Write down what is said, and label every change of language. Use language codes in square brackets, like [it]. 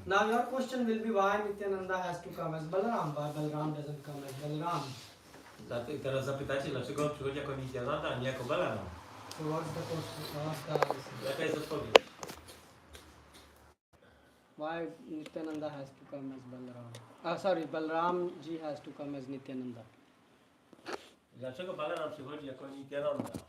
[en] Now your question will be why Nityananda has to come as Balaram, why Balaram doesn't come as Balaram. [pl] Teraz zapytacie, dlaczego on przychodzi jako Nityananda, a nie jako Balaram. [en] So what's the question? What's the answer? [pl] Jaka jest odpowiedź? [en] Why Nityananda has to come as Balaram? Sorry, Balaram ji has to come as Nityananda. [pl] Dlaczego Balaram przychodzi jako Nityananda?